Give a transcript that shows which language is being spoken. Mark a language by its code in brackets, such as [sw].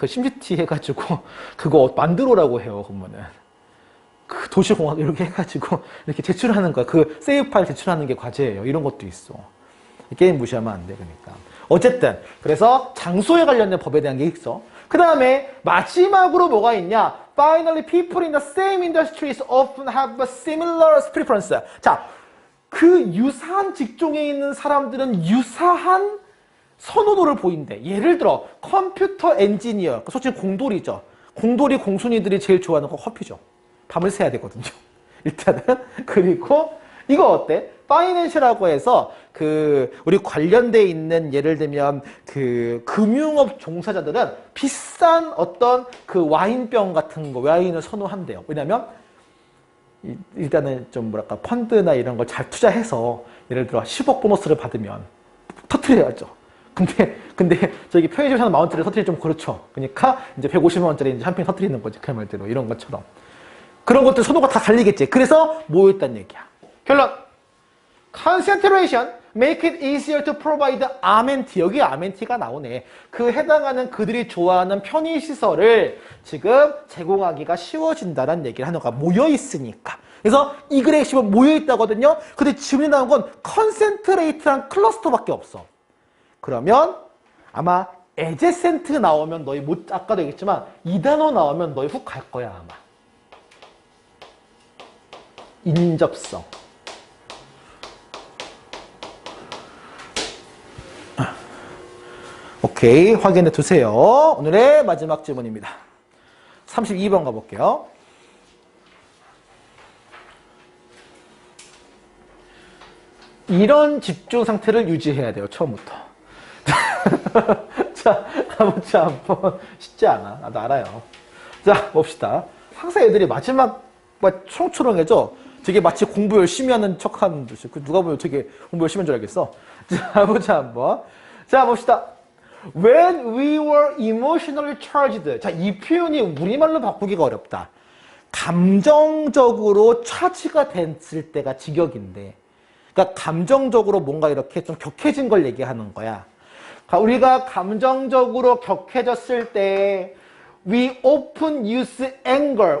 [ko] 심시티 해가지고, 그거 만들어라고 해요, 그러면은. 도시공학 이렇게 해가지고, 이렇게 제출하는 거야. 세이브 파일 제출하는 게 과제예요. 이런 것도 있어. 게임 무시하면 안 돼, 그러니까. 어쨌든 그래서 장소에 관련된 법에 대한 게 있어. 그 다음에 마지막으로 뭐가 있냐? [en] Finally, people in the same industries often have a similar preference. [ko] 자, 유사한 직종에 있는 사람들은 유사한 선호도를 보인대. 예를 들어 컴퓨터 엔지니어, 솔직히 공돌이죠. 공돌이 공순이들이 제일 좋아하는 거 커피죠. 밤을 새야 되거든요. 일단은. 그리고 이거 어때? 파이낸셜이라고 해서 우리 관련돼 있는 예를 들면 금융업 종사자들은 비싼 어떤 와인병 같은 거 와인을 선호한대요. 왜냐면 일단은 좀 뭐랄까 펀드나 이런 걸 잘 투자해서 예를 들어 10억 보너스를 받으면 터트려야죠. 근데 저기 편의점 사는 만원짜리 터트리기 좀 그렇죠. 그러니까 이제 150만 원짜리 이제 한 瓶 터트리는 거지. 그 말대로 이런 것처럼. 그런 것들 선호가 다 갈리겠지. 그래서 모였단 얘기야. 결론. [en] Concentration make it easier to provide amenity. [ko] 여기 amenity,가 나오네. 해당하는 그들이 좋아하는 편의시설을 지금 제공하기가 쉬워진다는 얘기를 하는 거야. 모여있으니까. 그래서 이 글에 지금 모여있다거든요. 근데 질문이 나온 건 concentrate란 클러스터밖에 없어. 그러면 아마 adjacent 나오면 너희 아까도 얘기했지만 이 단어 나오면 너희 훅 갈 거야 아마. 인접성. 오케이, 확인해 두세요. 오늘의 마지막 질문입니다. 32번 가볼게요. 이런 집중 상태를 유지해야 돼요, 처음부터. 자, 가보자 한번. 쉽지 않아. 나도 알아요. 자, 봅시다. 항상 애들이 마지막 초롱초롱해져. 되게 마치 공부 열심히 하는 척 하는 듯이. 누가 보면 되게 공부 열심히 한 줄 알겠어. 자, 보자 한번. 자, 봅시다. [en] When we were emotionally charged. [ko] 자, 이 표현이 우리말로 바꾸기가 어렵다. 감정적으로 차지가 됐을 때가 직역인데. 그러니까 감정적으로 뭔가 이렇게 좀 격해진 걸 얘기하는 거야. 우리가 감정적으로 격해졌을 때 [en] we often use anger.